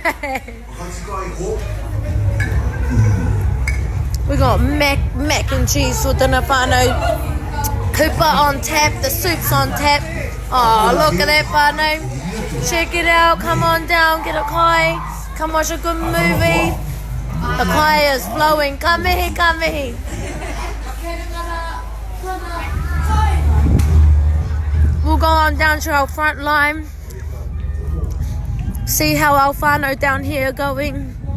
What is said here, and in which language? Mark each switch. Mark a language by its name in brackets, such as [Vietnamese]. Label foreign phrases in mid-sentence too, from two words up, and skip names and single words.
[English] We got mac and cheese for dinner, whānau. Cooper on tap, the soup's on tap. Oh, look at that, whānau. Check it out, come on down, get a kai. Come watch a good movie. The kai is flowing. [Māori] Ka mihi, ka mihi. [English] We'll go on down to our front line. See how our whānau down here are going.